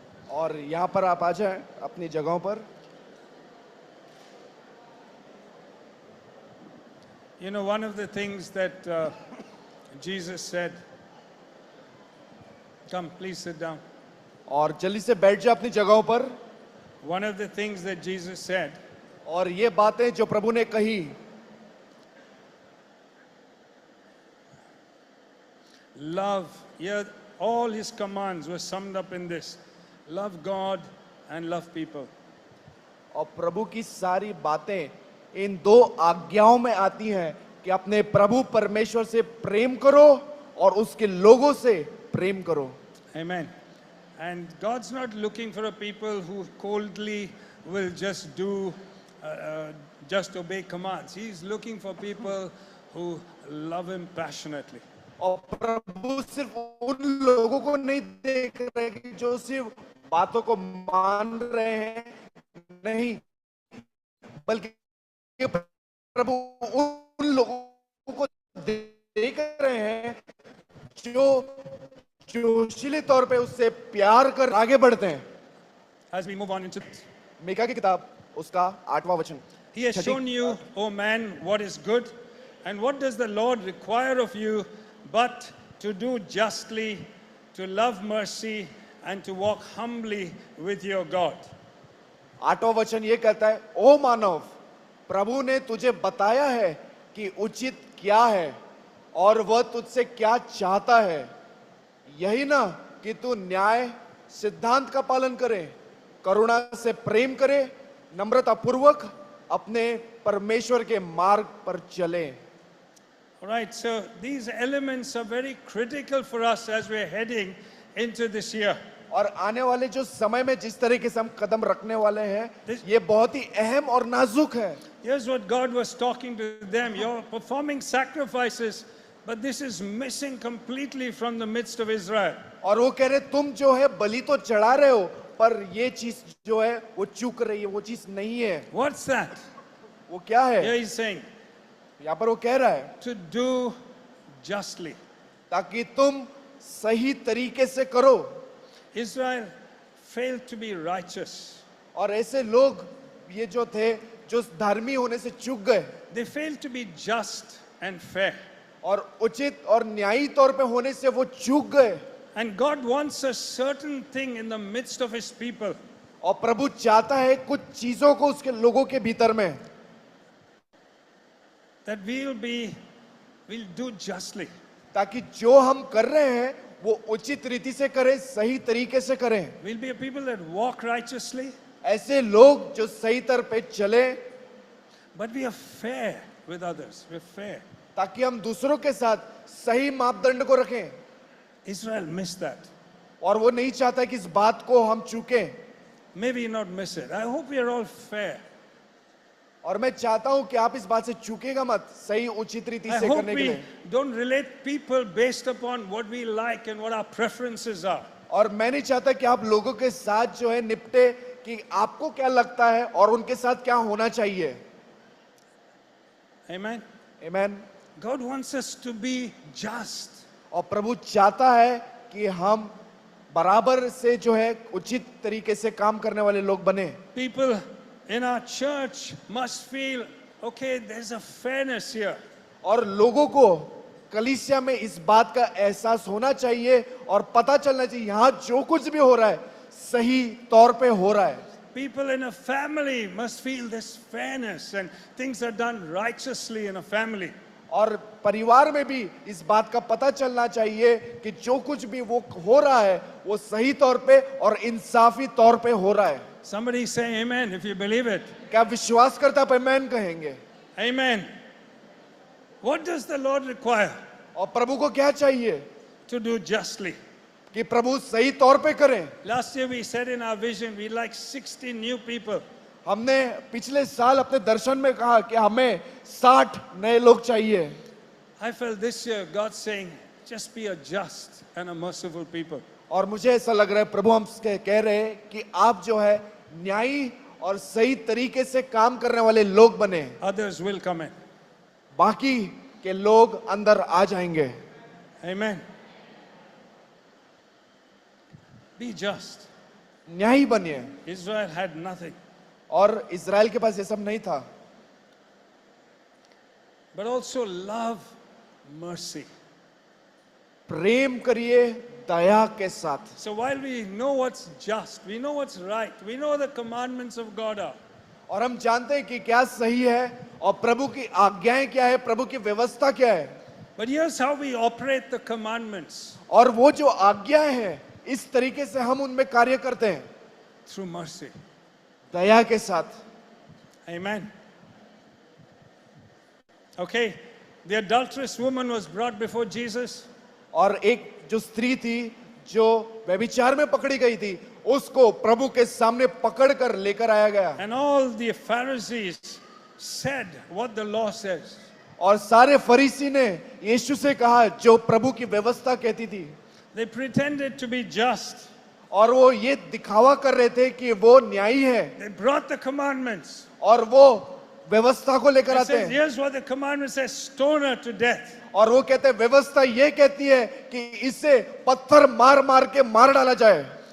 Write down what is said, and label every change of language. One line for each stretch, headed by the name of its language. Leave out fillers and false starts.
Hindi: और यहाँ पर आप आ जाएं अपनी जगहों पर।
English: You know, one of the things that Jesus said, come, please sit down.
Hindi: और जल्दी से बैठ जाए अपनी जगहों पर।
English: One of the things that Jesus said,
Hindi: और ये बातें जो प्रभु ने कही,
English: love, here all his commands were summed up in this: love God and love people.
Hindi: और प्रभु की सारी बातें इन दो आज्ञाओं में आती हैं कि अपने प्रभु परमेश्वर से प्रेम करो और उसके लोगों से प्रेम करो।
English: Amen. And God's not looking for a people who coldly will just do, just obey commands. He's looking for people who love him passionately.
Hindi: और प्रभु सिर्फ उन लोगों को नहीं देख रहे कि जो सिर्फ बातों को मान रहे हैं, नहीं, बल्कि प्रभु उन लोगों को देख रहे हैं जो जोशीले तौर पे उससे प्यार कर आगे बढ़ते हैं।
English: As we move on into,
Hindi: Mika की किताब उसका 8वां वचन।
English: he has shown you, O man, what is good, and what does the Lord require of you but to do justly, to love mercy, and to walk humbly with your God.
Hindi: 8वां वचन ये कहता है, ओ मानव, प्रभु ने तुझे बताया है कि उचित क्या है और वह तुझसे क्या चाहता है, यही ना कि तू न्याय सिद्धांत का पालन करे, करुणा से प्रेम करे, नम्रता पूर्वक अपने परमेश्वर के मार्ग पर चले।
English: All right, so these elements are very critical for us as we're heading into this year.
Hindi: और आने वाले जो समय में जिस तरीके से हम कदम रखने वाले हैं, ये बहुत ही अहम और नाजुक है।
English: Here's what God was talking to them. You're performing sacrifices, but this is missing completely from the midst of Israel.
Hindi: और वो कह रहे तुम जो है बलि तो चढ़ा रहे हो, पर ये चीज जो है वो चूक रही है, वो चीज नहीं है।
English: What's that?
Hindi: वो क्या है?
English: Here he's saying,
Hindi: यहाँ पर वो कह रहा है
English: to do justly.
Hindi: ताकि तुम सही तरीके से करो।
English: Israel failed to be righteous.
Hindi: और ऐसे लोग ये जो थे जो धर्मी होने से चूक गए
English: They failed to be just and fair.
Hindi: और उचित और न्यायी तौर पे होने से वो चूक गए।
English: And God wants a certain thing in the midst of his people.
Hindi: और प्रभु चाहता है कुछ चीजों को उसके लोगों के भीतर में
English: That we'll do justly.
Hindi: ताकि जो हम कर रहे हैं वो उचित रीति से करें, सही तरीके से करें।
English: We'll be a people that walk righteously,
Hindi: ऐसे लोग जो सही तर पे चले
English: but we are fair with others. We're fair.
Hindi: ताकि हम दूसरों के साथ सही मापदंड को रखें।
English: Israel missed that.
Hindi: और वो नहीं चाहता कि इस बात को हम चूकें।
English: Maybe not miss it. I hope we are all fair.
Hindi: और मैं चाहता हूं कि आप इस बात से चूकेगा मत, सही उचित रीति
English: I
Hindi: से
English: hope
Hindi: करने के
English: we
Hindi: लिए।
English: don't relate people based upon what we like and what our preferences are.
Hindi: और मैं नहीं चाहता कि आप लोगों के साथ जो है निपटे कि आपको क्या लगता है और उनके साथ क्या होना चाहिए।
English: Amen.
Hindi: आमीन।
English: God wants us to be just.
Hindi: और प्रभु चाहता है कि हम बराबर से जो है उचित तरीके से काम करने वाले लोग बने।
English: People in our church must feel, okay, there's a fairness here.
Hindi: और लोगों को कलीसिया में इस बात का एहसास होना चाहिए और पता चलना चाहिए यहाँ जो कुछ भी हो रहा है सही तौर पे हो रहा है।
English: People in a family must feel this fairness and things are done righteously in a family.
Hindi: और परिवार में भी इस बात का पता चलना चाहिए कि जो कुछ भी वो हो रहा है वो सही तौर पे और इंसाफी तौर पे हो रहा है।
English: Somebody say amen if you believe it.
Hindi: क्या विश्वास करता है? आमीन कहेंगे।
English: Amen. What does the Lord require?
Hindi: और प्रभु को क्या चाहिए?
English: To do justly.
Hindi: कि प्रभु सही तौर पे करें।
English: Last year we said in our vision we'd like 60 new people.
Hindi: हमने पिछले साल अपने दर्शन में कहा कि हमें 60 नए लोग चाहिए।
English: I felt this year God saying just be a just and a merciful people.
Hindi: और मुझे ऐसा लग रहा है प्रभु हम कह रहे हैं कि आप जो है न्यायी और सही तरीके से काम करने वाले लोग बने।
English: Others will come in.
Hindi: बाकी के लोग अंदर आ जाएंगे।
English: Amen. Be just.
Hindi: न्यायी बनिए।
English: Israel had nothing.
Hindi: और इजराइल के पास ये सब नहीं था।
English: But also love mercy.
Hindi: प्रेम करिए दया के साथ।
English: So while we know what's just, we know what's right, we know the commandments of God are.
Hindi: और हम जानते हैं कि क्या सही है और प्रभु की आज्ञाएं क्या है, प्रभु की व्यवस्था क्या है।
English: But here's how we operate the commandments.
Hindi: और वो जो आज्ञाएं हैं इस तरीके से हम उनमें कार्य करते हैं।
English: Through mercy.
Hindi: दया के साथ।
English: Amen. Okay, the adulterous woman was brought before Jesus.
Hindi: और एक जो स्त्री थी जो व्यभिचार में पकड़ी गई थी उसको प्रभु के सामने पकड़कर लेकर आया गया।
English: And all the Pharisees said what the law says.
Hindi: और सारे फरीसी ने यीशु से कहा जो प्रभु की व्यवस्था कहती थी।
English: They pretended to be just.
Hindi: और वो ये दिखावा कर रहे थे कि वो न्यायी है।
English: They brought the commandments.
Hindi: और वो व्यवस्था को लेकर
English: They
Hindi: आते
English: said, here's what the commandment says, stone her to death.
Hindi: और वो कहते हैं व्यवस्था ये कहती है कि इसे पत्थर मार मार के मार डाला जाए।